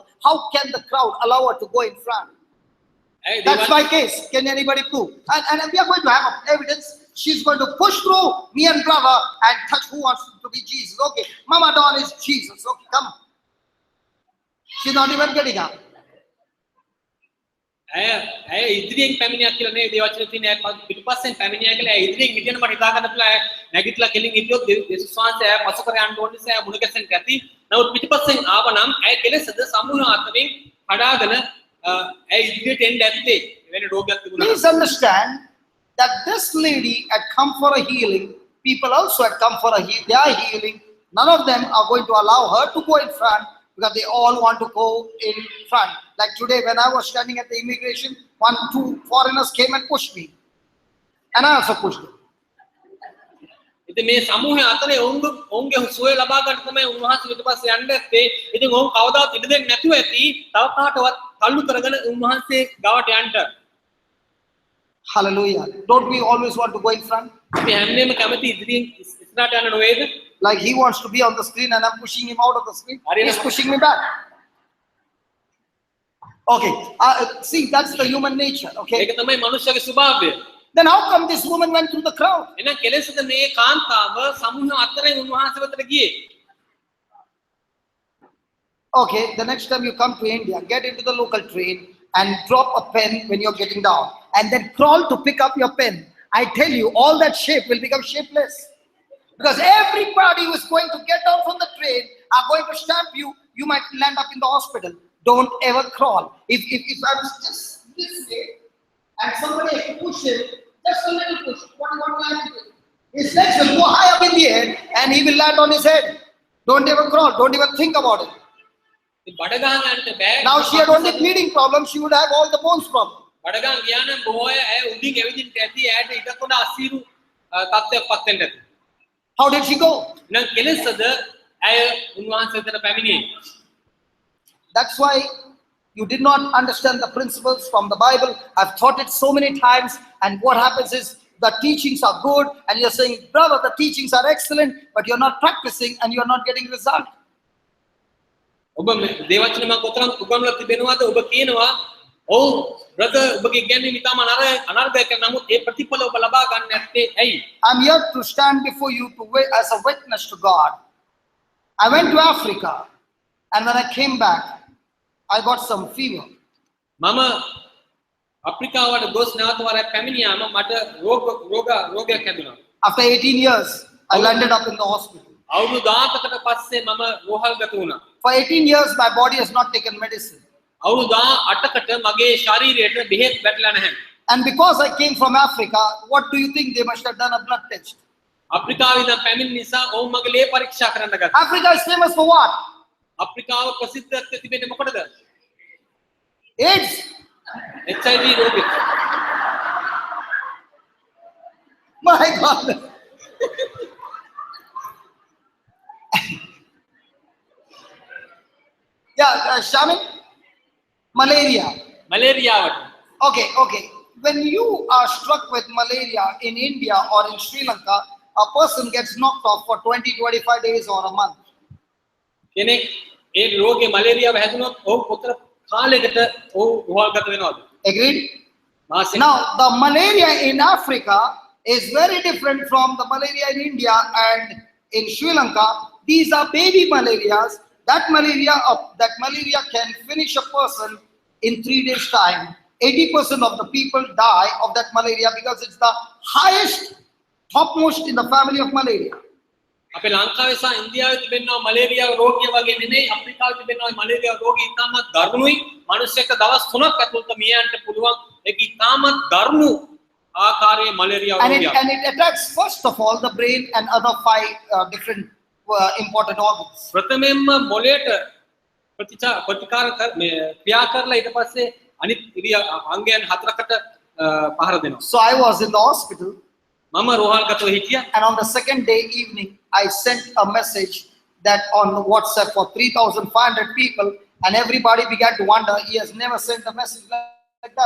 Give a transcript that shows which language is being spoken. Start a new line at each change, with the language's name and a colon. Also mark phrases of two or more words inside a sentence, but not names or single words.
English: How can the crowd allow her to go in front?
Sinhala: ඇයි
English: That's
Sinhala: දේවල්
English: my case. Can anybody prove? And we are going to have evidence. She's going to push through me and brother and touch who wants to be Jesus. Okay, Mama Dawn is Jesus. Okay, come. She's not even getting up.
Sinhala: ඇය ඉදිරියෙන් පැමිණියා කියලා නේ දේවචන තියෙන ඇය පිටපස්සෙන් පැමිණියා කියලා ඇය ඉදිරියෙන් හිටියන මට හිතා ගන්න පුළුවන් ඇය නැගිටලා කෙලින් හිටියොත් යේසුස් වහන්සේ ඇය පසු කර යන්න ඕන නිසා ඇය මුණ ගැසෙන්න ඇති. නමුත් පිටපස්සෙන් ආවනම් ඇය කෙලෙසද සමූහ අතරින් කඩාගෙන ඇය ඉදිරියට එන්න ඇත්තේ. වෙන රෝගයක් තිබුණා.
English: Please understand that this lady had come for a healing. People also had come for their healing. None of them are going to allow her to go in front because they all want to go in front. Like today when I was standing at the immigration, 2 foreigners came and pushed me. And I also pushed them.
Sinhala: ඉතින් මේ සමූහය අතරේ ඔවුන්ගේ සුවය ලබා ගන්න තමයි උන්වහන්සේ පිටපස්සේ යන්න ඇත්තේ. ඉතින් ඔවුන් කවදාවත් ඉඩ දෙන්නේ නැතුව ඇති. තව කාටවත් තල්ලු කරගෙන උන්වහන්සේ ගාවට යන්න.
English: Hallelujah. Don't we always want to go in front?
Sinhala: අපි හැමෝම කැමති ඉදිරියෙන් ඉස්සරහට යන්න නොවේද?
English: Like he wants to be on the screen and I'm pushing him out of the screen. He's pushing me back. Okay. See, that's the human nature. Okay.
Sinhala: ඒක තමයි මනුෂ්‍යගේ ස්වභාවය.
English: Then how come this woman went through the crowd?
Sinhala: එහෙනම් කෙලෙසද මේ කාන්තාව සමූහ අතරේ උන්වහන්සේ වෙතට ගියේ.
English: Okay, the next time you come to India, get into the local train and drop a pen when you're getting down and then crawl to pick up your pen. I tell you, all that shape will become shapeless. Because everybody who is going to get down from the train are going to stamp you. You might land up in the hospital. Don't ever crawl. If I was just this way and somebody has to push him, just a little push. What do you want to land with? His legs will go high up in the air and he will land on his head. Don't ever crawl. Don't even think about it.
Sinhala: බඩගහන යන්න බෑ.
English: Now she had only bleeding problem. She would have all the bones problem.
Sinhala: බඩගහන ගියා නම් බොහෝ අය ඇය උඩින් ඇවිදින්න ඇති. ඇයට ඊටකොට අසීරු තත්ත්වයක් පත් වෙන්න ඇති.
English: How did she go?
Sinhala: එහෙනම් කෙලෙසද ඇය උන්වහන්සේ වෙතට පැමිණියේ.
English: That's why you did not understand the principles from the Bible. I've taught it so many times, and what happens is the teachings are good, and you're saying, brother, the teachings are excellent, but you're not practicing and you're not getting result.
Sinhala: ඔබ දේවචන මම කොතරම් උගන්වලා තිබෙනවද? ඔබ කියනවා ඔව් බ්‍රදර් ඔබගේ ඉගැන්වීම ඉතාම අනර්ගයක් නමුත් ඒ ප්‍රතිඵල ඔබ ලබා ගන්න නැත්තේ ඇයි?
English: I'm here to stand before you as a witness to God. I went to Africa, and when I came back, I got some fever.
Sinhala: මම අප්‍රිකාවට ගොස් නැවත වරක් පැමිණියාම මට රෝගයක් හැදුණා.
English: After 18 years, I landed up in the hospital.
Sinhala: අවුරුදු 17කට පස්සේ මම රෝහල්ගත වුණා.
English: For 18 years, my body has not taken medicine.
Sinhala: අවුරුදු 18කට මගේ ශරීරයට බෙහෙත් වැටලා නැහැ.
English: And because I came from Africa, what do you think? They must have done a blood test.
Sinhala: අප්‍රිකාවේ ඉඳන් පැමිණි නිසා ඔවුන් මගේ ලේ පරීක්ෂා කරන්න ගත්තා.
English: Africa is famous for what?
Sinhala: අප්‍රිකාව ප්‍රසිද්ධත්වය තිබෙන්නේ මොකටද?
English: AIDS.
Sinhala: HIV රෝගය.
English: My God. Yeah, Shamin, malaria.
Sinhala: මලේරියාවට.
English: Okay. When you are struck with malaria in India or in Sri Lanka, a person gets knocked off for 20-25 days or a month.
Sinhala: කෙනෙක් ඒ රෝගේ මලේරියාව හැදුනොත් ඔහු කොතර කාලයකට ඔහු රෝහල්ගත වෙනවද?
English: Agreed?
Sinhala: මාසෙක.
English: Now, the malaria in Africa is very different from the malaria in India and in Sri Lanka. These are baby malarias. That malaria can finish a person in 3 days' time. 80% of the people die of that malaria because it's the highest, topmost in the family of malaria.
Sinhala: අපේ ලංකාවේ සහ ඉන්දියාවේ තිබෙනවා මලේරියා රෝගිය වගේ නෙමෙයි අප්‍රිකාවේ තිබෙනවා මලේරියා රෝගී ඉතාමත් දරුණුයි මිනිස්සෙක්ට දවස් 3ක් ඇතුළත මිය යන්න පුළුවන් ඒක ඉතාමත් දරුණු ආකාරයේ මලේරියා රෝගයක්.
English: And it attacks first of all the brain and other 5 different important organs.
Sinhala: ප්‍රථමයෙන්ම මොළයට ප්‍රතිකාර ක්‍රියා කරලා ඊට පස්සේ අනිත් අංගයන් 4කට පහර දෙනවා.
English: So I was in the hospital.
Sinhala: මම රෝහල්ගතව හිටියා.
English: And on the second day evening, I sent a message that on WhatsApp for 3,500 people, and everybody began to wonder, he has never sent a message like that.